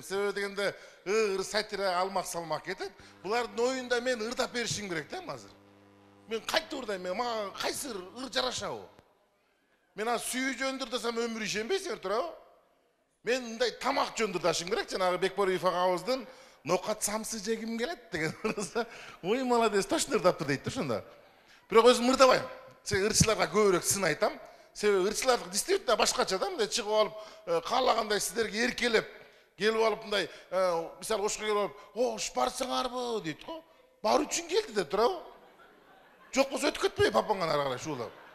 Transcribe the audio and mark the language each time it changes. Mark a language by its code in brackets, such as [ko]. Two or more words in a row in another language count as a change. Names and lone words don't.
[ky] Себеби дегенде ыр сатира алмак салмак кетет. Булардын оюнда мен ырдап беришим керек да азыр. Мен кайтып ырдайм, мага кайсы ыр жарашабы? Мен азыр сүйүү жөнүндө ырдасам өмүр ишенбейсиңер турабы? Мен мындай тамак жөнүндө ырдашым керек, жанагы Бекбориев агабыздын ноқат самсы жегім келет деген ырза. Ой, [ru] молодец, точно [ky] ырдапты дейді ошондо. Бирок өзүм ырдабайм. Сен ырчыларга көбүрөөк сын айтам. Себеби ырчылар действительно башкача да, мындай чыгып алып, каалагандай сиздерге эркелеп, келип алып мындай, мисалы ошко келип алып, "Ош, барсаңарбы?" дейт го. Бар үчүн келди деп турабы? Жок болсо өтүп кетпей папаңга ары карай шуулап.